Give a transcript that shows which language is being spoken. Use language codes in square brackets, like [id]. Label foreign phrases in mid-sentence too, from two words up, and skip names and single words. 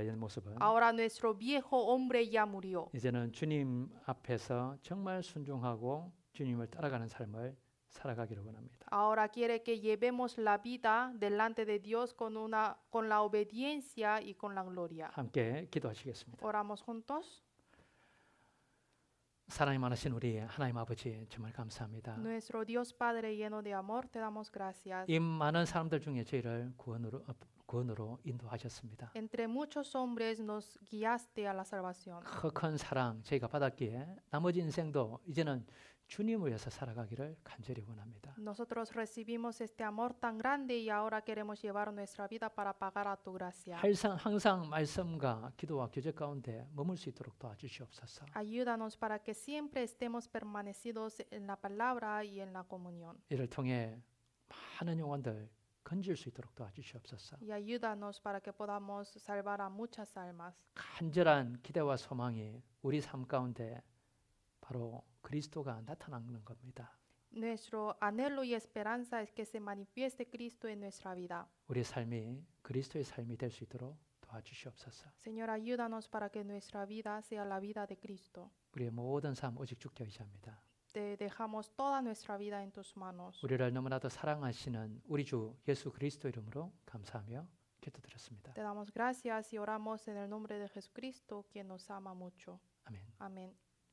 [ko] 옛 모습은. [es] Ahora nuestro viejo hombre ya murió. [ko] 이제는 주님 앞에서 정말 순종하고 주님을 따라가는 삶을 살아가기를 원합니다. [es] Ahora quiere que llevemos la vida delante de Dios con la obediencia y con la gloria. [ko] 함께 기도하시겠습니다. [es] Oramos juntos. [ko] 사랑이 많으신 우리 하나님 아버지 정말 감사합니다. [es] Nuestro Dios Padre lleno de amor, te damos gracias. [ko] 이 많은 사람들 중에 저희를 구원으로 인도하셨습니다. [es] Entre muchos hombres nos guiaste a la salvación. [ko] 큰 사랑 저희가 받았기에 나머지 인생도 이제는 주님을 위해서 살아가기를 간절히 원합니다. [es] Nosotros recibimos este amor tan grande y ahora queremos llevar nuestra vida para pagar a tu gracia. [ko] 항상 말씀과 기도와 교제 가운데 머물 수 있도록 도와주시옵소서. [es] Ayúdanos para que siempre estemos permanecidos en la palabra y en la comunión. [ko] 이를 통해 많은 영혼들 건질 수 있도록 도와주시옵소서. [es] Y ayúdanos para que podamos salvar a muchas almas. [ko] 간절한 기대와 소망이 우리 삶 가운데 바로 그리스도가 나타나는 겁니다. [es] Nuestro anhelo y esperanza es que se manifieste Cristo en nuestra vida. [ko] 우리 삶이 그리스도의 삶이 될 수 있도록 도와주시옵소서. [es] Señor, ayúdanos para que nuestra vida sea la vida de Cristo. [ko] 우리의 모든 삶 오직 주께 의지합니다. [es] Te dejamos toda nuestra vida en tus manos. [ko] 우리를 너무나도 사랑하시는 우리 주 예수 그리스도 이름으로 감사하며 기도드렸습니다. [es] Te damos gracias y oramos en el nombre de Jesucristo, quien nos ama mucho. [ko] 아멘. [es] Amén.